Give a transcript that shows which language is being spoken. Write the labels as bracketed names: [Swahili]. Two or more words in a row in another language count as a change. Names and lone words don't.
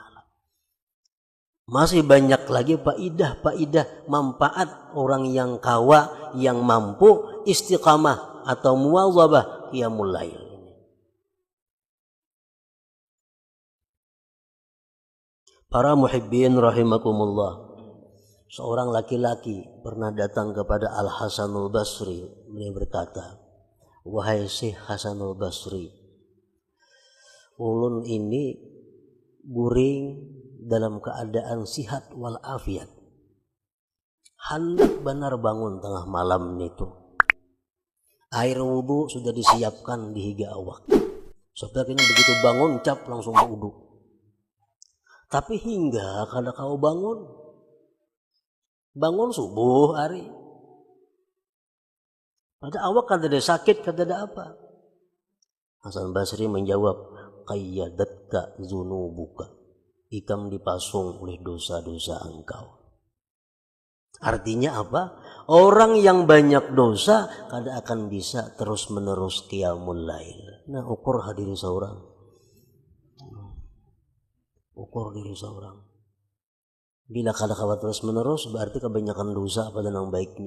[Indonesian] Masih banyak lagi faidah manfaat orang yang kawa, yang mampu istiqamah atau muwadzabah qiyamul lail. Para muhibbin rahimakumullah. Seorang laki-laki pernah datang kepada Al-Hasanul Basri. Beliau berkata, "Wahai Syekh Hasanul Basri, [Banjar] ulun ini guring [Indonesian] dalam keadaan sihat wal afiat. Hendak benar bangun tengah malam itu. Air wudhu sudah disiapkan di [Banjar] higa awak. [Indonesian] Sebab ini begitu bangun cap langsung wudhu. Tapi hingga kada kau bangun subuh hari. [Banjar] Pada awak kada ada sakit, kada ada apa." [Indonesian] Hasan Basri menjawab, [Arabic] "Qayyadatka zunubuka." [Banjar] Ikam dipasung oleh dosa-dosa engkau. [Indonesian] Artinya apa? Orang yang banyak dosa kada akan bisa terus-menerus qiyamul lail. Nah, ukur hadiri seorang. Ukur diri seorang. [Banjar] Bila kada kawa terus-menerus berarti kebanyakan dosa pada yang baiknya.